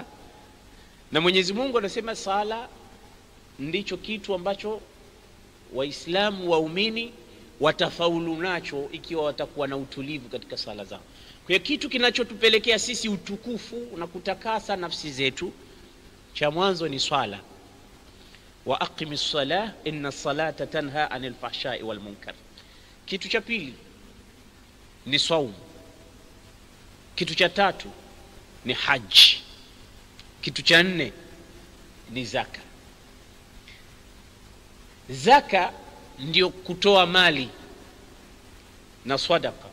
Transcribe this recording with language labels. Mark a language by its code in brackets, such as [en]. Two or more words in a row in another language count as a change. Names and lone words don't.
[sw] Na Mwenyezi Mungu anasema sala ndicho kitu ambacho Waislamu waumini watafaulu nacho ikiwa watakuwa na utulivu katika sala zao. Kwa hiyo kitu kinachotupelekea sisi utukufu na kutakasa nafsi zetu, cha mwanzo ni swala. [ar] وأقم الصلاة إن الصلاة تنهى عن الفحشاء والمنكر. [sw] Kitu cha pili ni saum. Kitu cha tatu ni haji. Kitu cha 4 ni zaka. Zaka ndio kutoa mali na sadaqa.